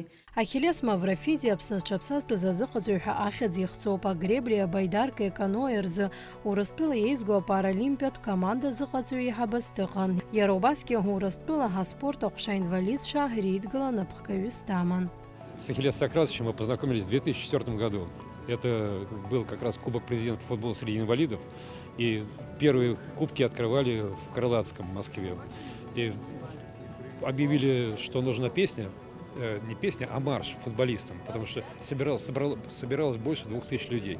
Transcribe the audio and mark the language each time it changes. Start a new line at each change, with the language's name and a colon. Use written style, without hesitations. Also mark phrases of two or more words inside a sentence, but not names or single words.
Abkhazian: Ахиллес Маврофиди Аԥсны зҽаԥсазтәыз азыҟаҵаҩ ҳәа ахьӡ ихҵоуп. Агреблеи, абаидаркеи, аканоеи рзы Урыстәыла еизго апаралимпиатә команда зыҟаҵаҩ иҳабыс дыҟан. Иара убасгьы Урыстәыла ҳаспорт аҟәша инвалидцәа реидгыла напхгаҩыс даман.
Russian: С Ахиллесом Сократовичем мы познакомились в 2004 году. Это был как раз Кубок президента по футболу среди инвалидов. И первые кубки открывали в Крылатском, в Москве. И объявили, что нужна песня, не песня, а марш футболистам, потому что собиралось больше 2000 людей.